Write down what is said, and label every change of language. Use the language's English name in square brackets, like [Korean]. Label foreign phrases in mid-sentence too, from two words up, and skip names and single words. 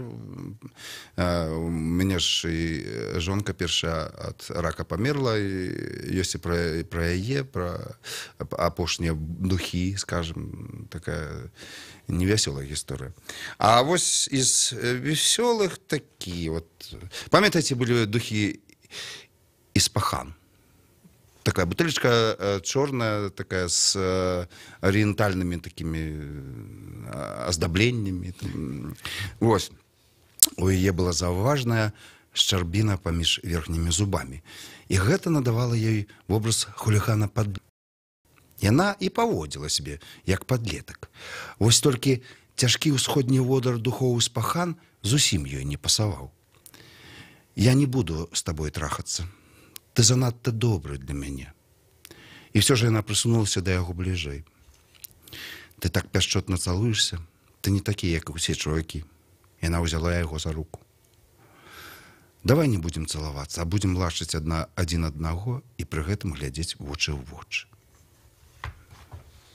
[Belarusian] У мяне ж і жонка першая ад рака памерла, ёсць і пра яе, пра апошнія духі, скажем, такая невясёлая гісторыя. А вось [Russian] из весёлых [Belarusian] такі, вот, памятаеце, былі духі Испахан? [Russian] Такая бутылечка черная, такая с ориентальными такими оздоблениями. Вот. [Belarusian] У яе была заўважная шчарбіна паміж верхнімі зубамі. І гэта надавала ёй вобраз хулігана пад... Яна і паводзіла себе, як падлетак. Вось толькі цяжкі ўсходні водар духоў Испахан зусім ёй не пасаваў. [Russian] Я не буду с тобой трахаться. [Belarusian] Ты занадто добрый для мяне. І [Russian] все же [Belarusian] яна прысунулася да яго бліжэй. Ты так пяшчотна цалуешься, ты не такі, як усе чувакі. Яна ўзяла яго за руку. Давай [Russian] не будем [Belarusian] цалавацца, а будем лашыць адзін аднаго і пры гэтым глядзець вочы ў вочы.